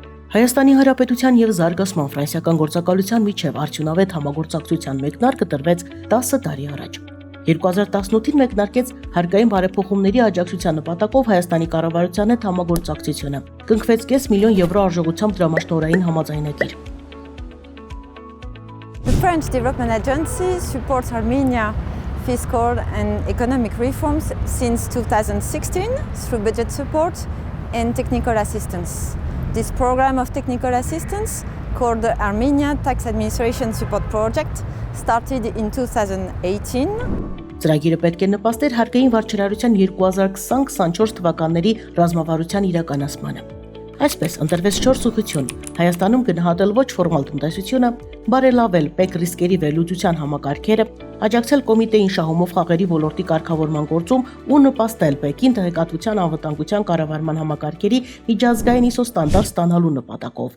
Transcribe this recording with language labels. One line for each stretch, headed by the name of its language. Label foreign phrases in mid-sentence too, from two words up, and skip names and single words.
Armenian: Հայաստանի Հանրապետության և զարգացման ֆրանսիական գործակալության միջև արդյունավետ համագործակցության մեկնարկը տրվեց 10 տարի առաջ։ 2018-ին մեկնարկեց հարկային բարեփոխումների աջակցության նպատակով Հայաստանի կառավարության հետ համագործակցությունը։ Կնքվեց 500 միլիոն եվրո արժողությամբ դրամաշնորհային համաձայնագիր։
English: The French Development Agency supports Armenia fiscal and economic reforms since 2016 through budget support and technical assistance. This program of technical assistance, called the Armenia Tax Administration Support Project, started in 2018.
Armenian: Ծրագիրը պետք է նպաստեր հարկային վարչարարության 2020-24 թվականների ռազմավարության իրականացմանը։ Այսպես ընտրվեց 4 ուղղություն՝ Հայաստանում գնահատել ոչ ֆորմալ տնտեսությունը, բարելավել ՊԵԿ ռիսկերի վերլուծության համակարգերը, աջակցել կոմիտեին շահումով խաղերի ոլորտի կարգավորման գործում ու նպաստել ՊԵԿ-ին տեղեկատվության անվտանգության կառավարման համակարգերի միջազգային ISO ստանդարտ ստանալու նպատակով։